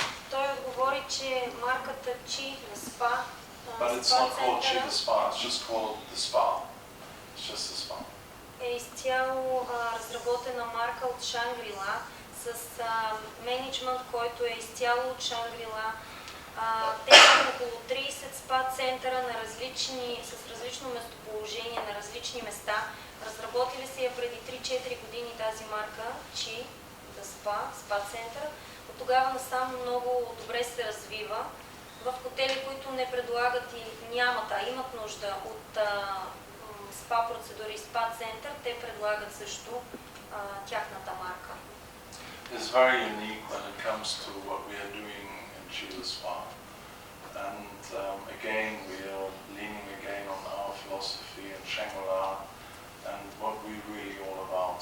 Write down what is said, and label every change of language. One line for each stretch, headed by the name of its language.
Bulgarian: Той отговори, че марката Chi на спа,
English: But it's not called Chi the Spa, it's just called the Spa. It's just the Spa.
Bulgarian: е изцяло разработена марка от Шангрила с менеджмент, който е изцяло от Шангрила. Те са около 30 спа центъра с различно местоположение на различни места. Разработили се я преди 3-4 години тази марка Chi the Spa център. От тогава насам много добре се развива. В хотели, които не предлагат и нямат, а имат нужда от спа процедури и спа център, те предлагат също тяхната марка.
English: It's very unique when it comes to what we are doing in Chile Spa. And again, we are leaning again on our philosophy in Shangri-La and what we're really all about.